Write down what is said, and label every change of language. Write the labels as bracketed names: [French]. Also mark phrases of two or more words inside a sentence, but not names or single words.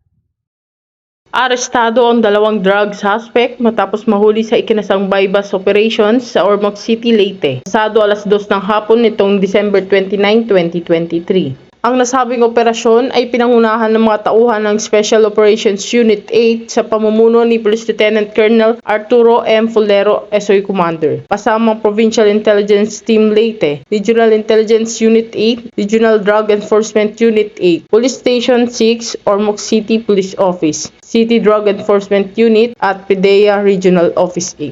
[Filipino] Arestado ang dalawang [English] drug suspect [Filipino] matapos mahuli sa ikinasang [English] bypass operations [Filipino] sa Ormoc City, Leyte. Pasado alas 2 ng hapon nitong December 29, 2023. Ang nasabing operasyon ay pinangunahan ng mga tauhan ng Special Operations Unit 8 sa pamumuno ni Police Lieutenant Colonel Arturo M. Fulero, SOE Commander, kasamang Provincial Intelligence Team Leyte, Regional Intelligence Unit 8, Regional Drug Enforcement Unit 8, Police Station 6, Ormoc City Police Office, City Drug Enforcement Unit at PDEA Regional Office 8.